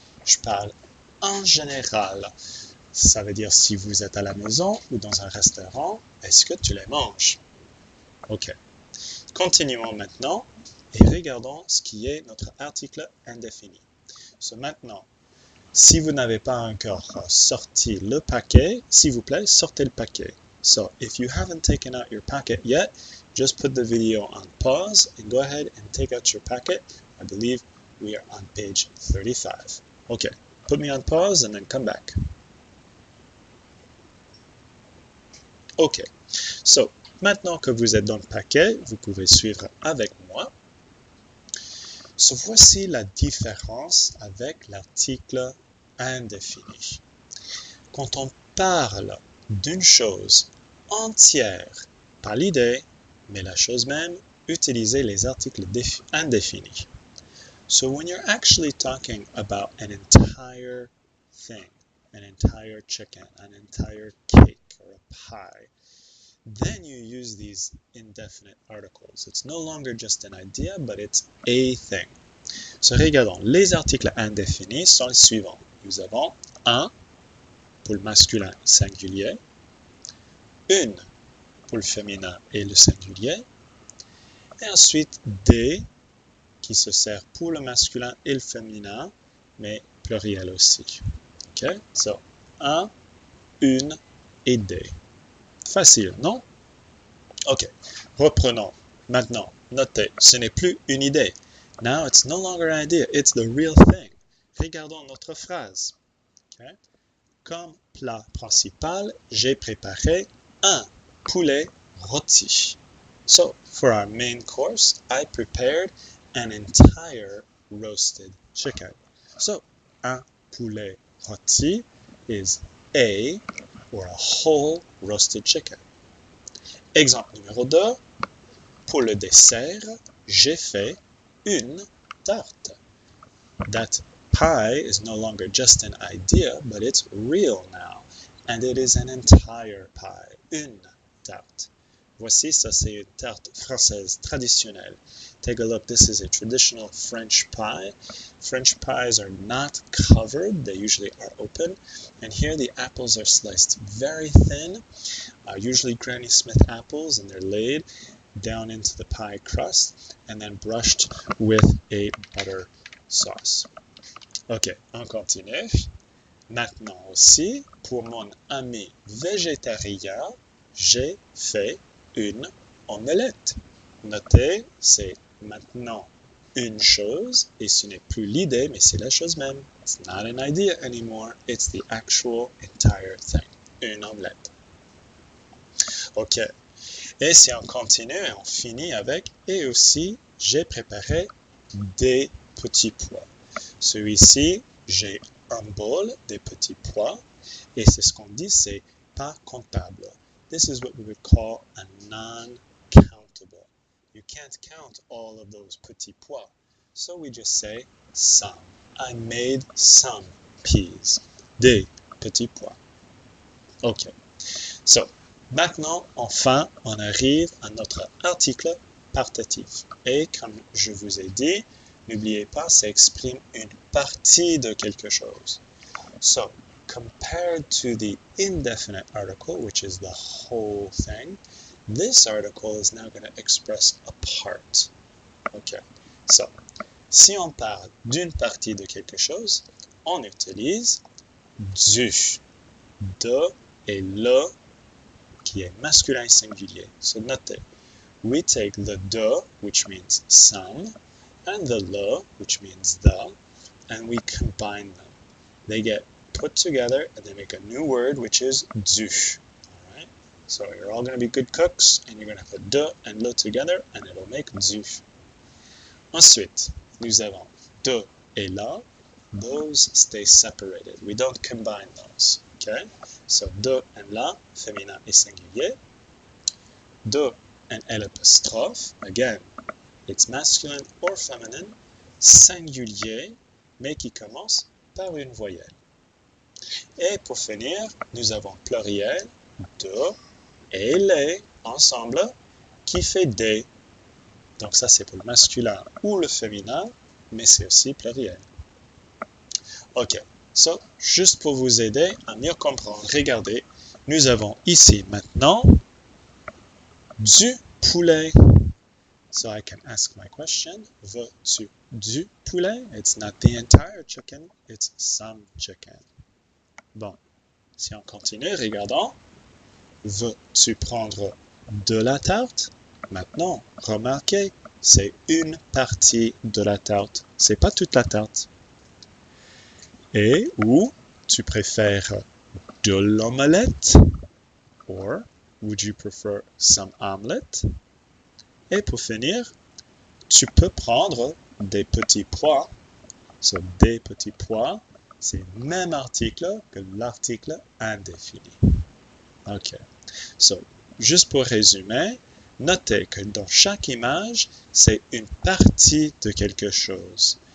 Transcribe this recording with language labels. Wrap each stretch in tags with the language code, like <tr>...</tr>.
<fr>Je parle en général. Ça veut dire si vous êtes à la maison ou dans un restaurant, est-ce que tu les manges? Ok. Continuons maintenant et regardons ce qui est notre article indéfini. So, maintenant, si vous n'avez pas encore sorti le paquet, s'il vous plaît, sortez le paquet.</fr> <en>So, if you haven't taken out your packet yet, just put the video on pause and go ahead and take out your packet. I believe we are on page 35. Okay, put me on pause and then come back.</en> <fr>Ok, so, maintenant que vous êtes dans le paquet, vous pouvez suivre avec moi. So, voici la différence avec l'article indéfini. Quand on parle d'une chose entière, pas l'idée, mais la chose même, utilisez les articles indéfinis.</fr> <en>So, when you're actually talking about an entire thing, an entire chicken, an entire cake, or a pie, then you use these indefinite articles. It's no longer just an idea, but it's a thing.</en> <fr>So, regardons, les articles indéfinis sont les suivants. Nous avons un pour le masculin singulier, une pour le féminin et le singulier, et ensuite des qui se sert pour le masculin et le féminin, mais pluriel aussi. OK? So, un, une et des. Facile, non? OK. Reprenons. Maintenant, notez, ce n'est plus une idée.</fr> <en>Now it's no longer an idea, it's the real thing.</en> <fr>Regardons notre phrase. Okay? Comme plat principal, j'ai préparé un poulet rôti.</fr> <en>So, for our main course, I prepared an entire roasted chicken. So,</en> <fr>un poulet rôti</fr> <en>is a or a whole roasted chicken.</en> <fr>Exemple numéro 2. Pour le dessert, j'ai fait une tarte.</fr> <en>That pie is no longer just an idea, but it's real now. And it is an entire pie.</en> <fr>Une tarte. Voici, ça c'est une tarte française traditionnelle.</fr> <en>Take a look, this is a traditional French pie. French pies are not covered, they usually are open. And here the apples are sliced very thin, usually Granny Smith apples, and they're laid down into the pie crust and then brushed with a butter sauce.</en> <fr>Ok, on continue. Maintenant aussi, pour mon ami végétarien, j'ai fait une omelette. Notez, c'est maintenant une chose et ce n'est plus l'idée, mais c'est la chose même.</fr> <en>It's not an idea anymore, it's the actual entire thing.</en> <fr>Une omelette. Ok. Et si on continue et on finit avec et aussi j'ai préparé des petits pois. Celui-ci, j'ai un bol des petits pois et c'est ce qu'on dit, c'est pas comptable.</fr> <en>This is what we would call a non-countable. You can't count all of those petits pois. So we just say some. I made some peas.</en> <fr>Des petits pois. Ok. So, maintenant, enfin, on arrive à notre article partatif. Et comme je vous ai dit, n'oubliez pas, ça exprime une partie de quelque chose.</fr> <en>So, compared to the indefinite article, which is the whole thing, this article is now going to express a part. Okay.</en> <fr>So, si on parle d'une partie de quelque chose, on utilise du, de et le qui est masculin singulier.</fr> <en>So notez, we take the de, which means some, and the le, which means the, and we combine them. They get put together and they make a new word, which is du. All right? So you're all going to be good cooks, and you're going to put de and le together, and it'll make du.</en> <fr>Ensuite, nous avons de et la.</fr> <en>Those stay separated. We don't combine those. Okay? So de and la,</en> <fr>féminin et singulier.</fr> <en>De and L apostrophe, again, it's masculine or feminine,</en> <fr>singulier, mais qui commence par une voyelle. Et pour finir, nous avons pluriel, de et les, ensemble, qui fait des. Donc ça, c'est pour le masculin ou le féminin, mais c'est aussi pluriel. Ok, so, juste pour vous aider à mieux comprendre, regardez, nous avons ici maintenant du poulet.</fr> <en>So I can ask my question,</en> <fr>veux-tu du poulet?</fr> <en>It's not the entire chicken, it's some chicken.</en> <fr>Bon, si on continue, regardons. Veux-tu prendre de la tarte? Maintenant, remarquez, c'est une partie de la tarte, c'est pas toute la tarte. Et ou tu préfères de l'omelette?</fr> <en>Or would you prefer some omelette?</en> <fr>Et pour finir, tu peux prendre des petits pois. So, des petits pois, c'est le même article que l'article indéfini. Ok. So, juste pour résumer, notez que dans chaque image, c'est une partie de quelque chose.</fr>